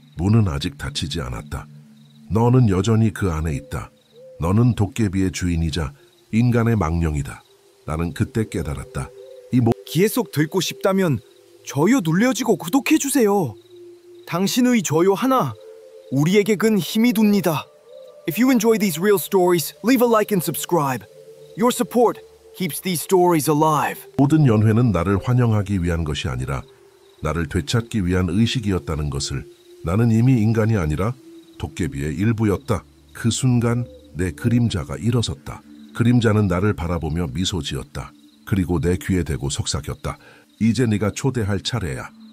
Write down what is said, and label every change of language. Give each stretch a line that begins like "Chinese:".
Korean: 문은 아직 닫히지 않았다. 너는 여전히 그 안에 있다. 너는 도깨비의 주인이자 인간의 망령이다. 나는 그때 깨달았다. 계속 듣고 싶다면 좋아요 눌러주고 구독해주세요. 당신의 좋아요 하나 우리에게 큰 힘이 됩니다.
English: If you enjoy these real stories, leave a like and subscribe. Your support keeps these stories alive.
Korean: 모든 연회는 나를 환영하기 위한 것이 아니라 나를 되찾기 위한 의식이었다는 것을 나는 이미 인간이 아니라 도깨비의 일부였다. 그 순간 내 그림자가 일어섰다. 그림자는 나를 바라보며 미소 지었다. 그리고 내 귀에 대고 속삭였다. 이제 네가 초대할 차례야.